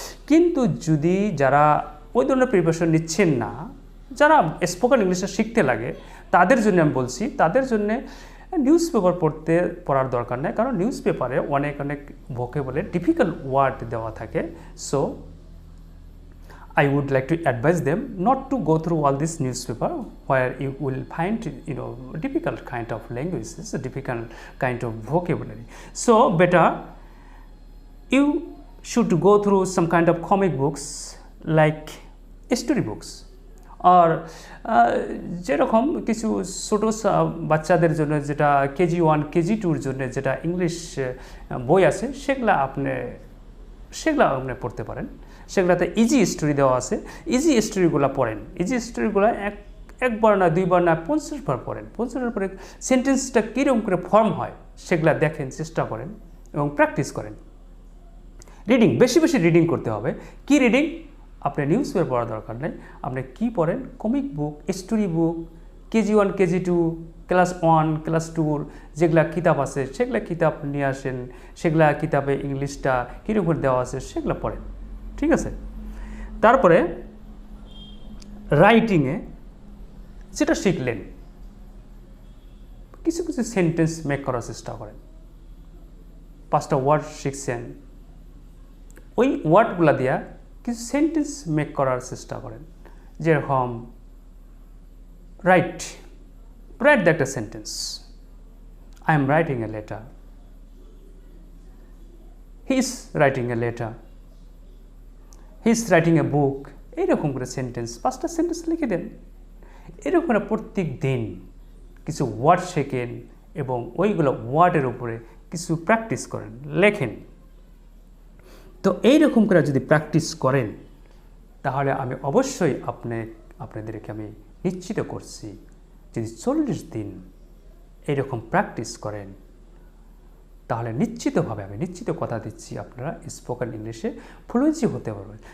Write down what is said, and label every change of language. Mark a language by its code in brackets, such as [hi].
[bn] কিন্তু যদি যারা ওই ধরনের প্রিপারেশন নিচ্ছেন না, যারা স্পোকেন ইংলিশটা শিখতে লাগে, তাদের জন্য আমি বলছি, তাদের জন্যে নিউজ পেপার পড়ার দরকার নেই, কারণ নিউজ পেপারে অনেক ভোকেবুলারি ডিফিকাল্ট ওয়ার্ড দেওয়া থাকে। So [en] I would like to advise them not to go through all this newspaper where you will find difficult kind of languages, a difficult kind of vocabulary. So better you should go through some kind of comic books like story books, or [bn] যেরকম কিছু ছোটো বাচ্চাদের জন্য যেটা KG1 KG2 জন্য যেটা English বই আছে, সেগুলা আপনি পড়তে পারেন। সেগুলোতে ইজি স্টোরি দেওয়া আছে, ইজি স্টোরিগুলো পড়েন। ইজি স্টোরিগুলো একবার না, দুইবার না, 50 বার পড়েন। 50 পরে সেন্টেন্সটা কীরকম করে ফর্ম হয় সেগুলো দেখেন, চেষ্টা করেন এবং প্র্যাকটিস করেন। রিডিং, বেশি রিডিং করতে হবে। কি রিডিং? আপনি নিউজ পেপার পড়ার দরকার নেই, আপনি কি পড়েন? Comic book, story book, KG1 KG2, class 1 class 2 যেগুলা কিতাব আছে সেগুলা কিতাব নিয়ে আসেন, সেগুলা কিতাবে ইংলিশটা কীরকম করে দেওয়া আছে সেগুলো পড়েন, ঠিক আছে? তারপরে রাইটিংয়ে যেটা শিখলেন, কিছু সেন্টেন্স মেক করার চেষ্টা করেন। 5টা ওয়ার্ড শিখছেন, ওই ওয়ার্ডগুলো দিয়া কিছু সেন্টেন্স মেক করার চেষ্টা করেন। যেরকম রাইট একটা sentence, [en] I am writing a letter, he is writing a letter, he is writing a book। [bn] এইরকম করে সেন্টেন্স, 5টা সেন্টেন্স লিখে দেন। এরকম করে প্রত্যেক দিন কিছু ওয়ার্ড শেখেন এবং ওইগুলো ওয়ার্ডের উপরে কিছু প্র্যাকটিস করেন, লেখেন। তো এইরকম করে যদি প্র্যাকটিস করেন, তাহলে আমি অবশ্যই আপনাদেরকে আমি নিশ্চিত করছি, যদি 40 দিন এইরকম প্র্যাকটিস করেন, তাহলে নিশ্চিতভাবে আমি কথা দিচ্ছি, আপনারা স্পোকেন ইংলিশে ফ্লুয়েন্সি হতে পারবেন।